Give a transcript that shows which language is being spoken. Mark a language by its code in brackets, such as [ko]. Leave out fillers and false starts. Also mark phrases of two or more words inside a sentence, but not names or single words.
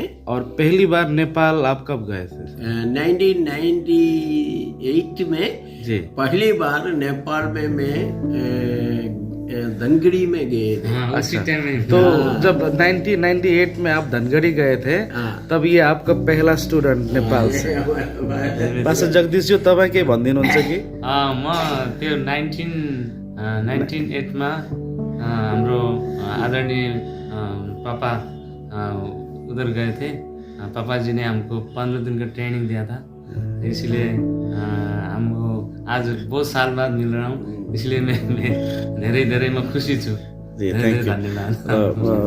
[hi] और पहली बार नेपाल आप कब गए थे? 1998 में जी। पहली बार नेपाल में मैं धनगढ़ी में गए थे। अच्छा, तो जब 1998 में आप धनगढ़ी गए थे तब ये आपका पहला स्टुडेन्ट नेपाल से। [ne] बस जगदीश जो तपाईँ के भनिदिनुहुन्छ कि? म त्यो 1998 मा हाम्रो आदरणीय पापा [hi] उधर गए थे। पापा जी ने हमको 15 दिन का ट्रेनिंग दिया था, इसलिए हमको आज बहुत साल बाद मिल रहा हूँ, इसलिए मैं धेरै मैं [ne] खुशी छु। [hi] जी, [en] thank you.